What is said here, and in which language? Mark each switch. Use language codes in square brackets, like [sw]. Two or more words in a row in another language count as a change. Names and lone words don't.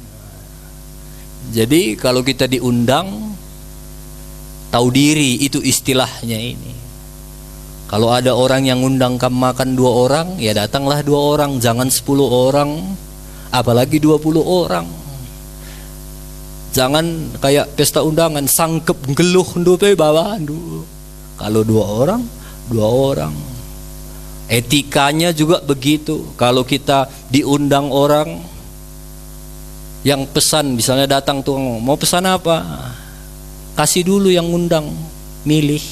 [id] Jadi kalau kita diundang, tahu diri, itu istilahnya ini. Kalau ada orang yang ngundang kamu makan 2 orang, ya datanglah 2 orang, jangan 10 orang, apalagi 20 orang. Jangan kayak pesta undangan, [btx] sangkep geluh ndupe bawa ndu. [id] Kalau 2 orang, 2 orang. Etikanya juga begitu. Kalau kita diundang orang yang pesan, misalnya datang tuh mau pesan apa, kasih dulu yang ngundang, milih.